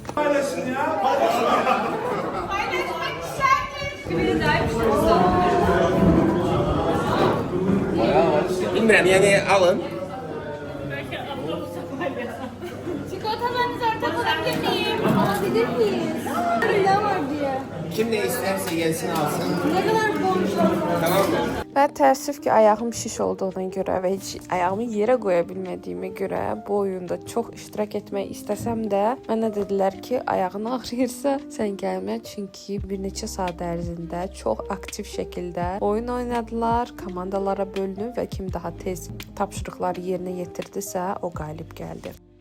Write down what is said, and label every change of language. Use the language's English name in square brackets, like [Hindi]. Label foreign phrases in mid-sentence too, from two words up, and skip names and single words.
[Azerbaijani] Bilmirəm, yəni alın. [Turkish] Çikolatalarınızı ortak olabilir miyim? Alabilir miyiz? Ne var diye. Kim ne isterse gelsin alsın. Ne kadar borçlar var? Tamam mı? [Azerbaijani] Və təəssüf ki, ayağım şiş olduğuna görə və heç ayağımı yerə qoya bilmədiyimə görə bu oyunda çox iştirak etmək istəsəm də mənə dedilər ki, ayağın ağrıyırsa sən gəlmə, çünki bir neçə saat ərzində çox aktiv şəkildə oyun oynadılar, komandalara bölünüb və kim daha tez tapşırıqları yerinə yetirdisə o qalib gəldi.